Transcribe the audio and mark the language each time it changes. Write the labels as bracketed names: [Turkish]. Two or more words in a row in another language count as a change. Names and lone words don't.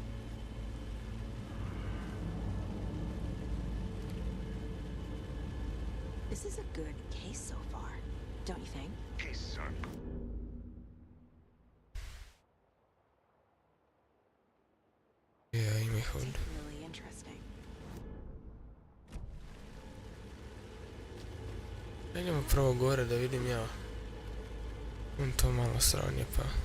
[English] This is a good case so far, don't you think? Cases aren't. [Croatian] Ja, ima ih ovdje. [English] Really interesting. [Croatian] Idemo prvo gore da vidim ja. To malo sranje pa.